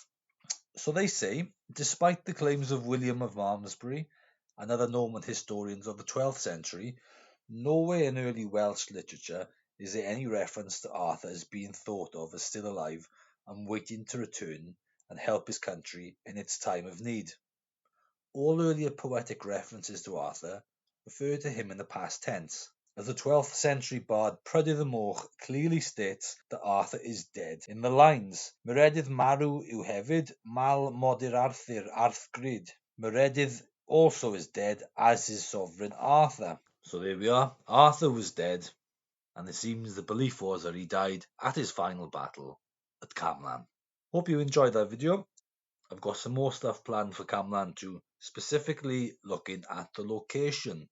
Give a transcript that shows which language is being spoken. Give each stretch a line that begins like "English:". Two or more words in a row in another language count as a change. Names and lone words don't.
English: So they say, despite the claims of William of Malmesbury and other Norman historians of the 12th century, nowhere in early Welsh literature is there any reference to Arthur as being thought of as still alive and waiting to return and help his country in its time of need. All earlier poetic references to Arthur refer to him in the past tense, as the 12th century bard Prydydd y Moch clearly states that Arthur is dead in the lines
Welsh: Meredydd marw yw hefyd, mal modir Arthur Arthgrid.
English: Meredydd also is dead, as is sovereign Arthur. So there we are, Arthur was dead, and it seems the belief was that he died at his final battle at Camlan. Hope you enjoyed that video. I've got some more stuff planned for Camland too, specifically looking at the location.